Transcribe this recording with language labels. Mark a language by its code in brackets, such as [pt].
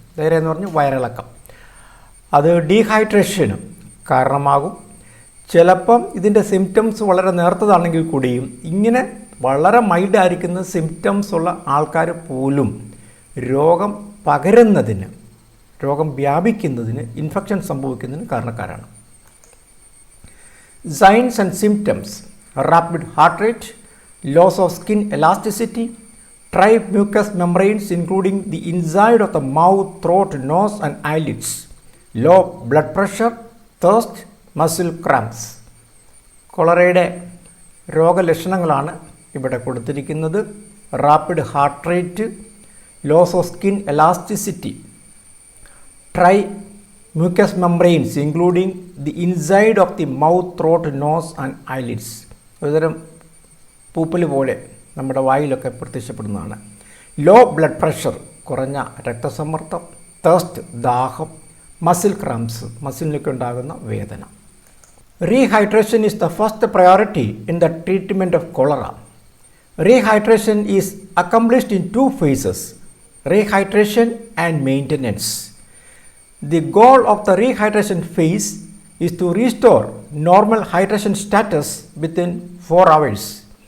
[ml] Diarrhoea എന്ന് പറഞ്ഞാൽ വയറിളക്കം. അത് ഡീഹൈഡ്രേഷനും കാരണമാകും. ചിലപ്പം ഇതിൻ്റെ സിംറ്റംസ് വളരെ നേർത്തതാണെങ്കിൽ കൂടിയും ഇങ്ങനെ വളരെ മൈൽഡായിരിക്കുന്ന സിംറ്റംസ് ഉള്ള ആൾക്കാർ പോലും രോഗം പകരുന്നതിന്, രോഗം വ്യാപിക്കുന്നതിന്, infection സംഭവിക്കുന്നതിന് കാരണക്കാരാണ്. [en] Signs and symptoms: rapid heart rate, loss of skin elasticity, dry mucous membranes including the inside of the mouth, throat, nose and eyelids, low blood pressure, thirst, muscle cramps. [ml] കോളറയുടെ രോഗലക്ഷണങ്ങളാണ് ഇവിടെ കൊടുത്തിരിക്കുന്നത്. [en] Rapid heart rate, loss of skin elasticity, dry mucous membranes including the inside of the mouth, throat, nose and eyelids. [ml] ഒരുതരം പൂപ്പൽ പോലെ നമ്മുടെ വായിലൊക്കെ പ്രത്യക്ഷപ്പെടുന്നതാണ്. Law blood pressure, കുറഞ്ഞ രക്തസമ്മർദ്ദം, തേസ്റ്റ്, ദാഹം, muscle cramps, മസിലിനൊക്കെ ഉണ്ടാകുന്ന വേദന. [en] Rehydration is the first priority in the treatment of cholera. Rehydration is accomplished in two phases, rehydration and maintenance. The goal of the rehydration phase is to restore normal hydration status within 4 hours.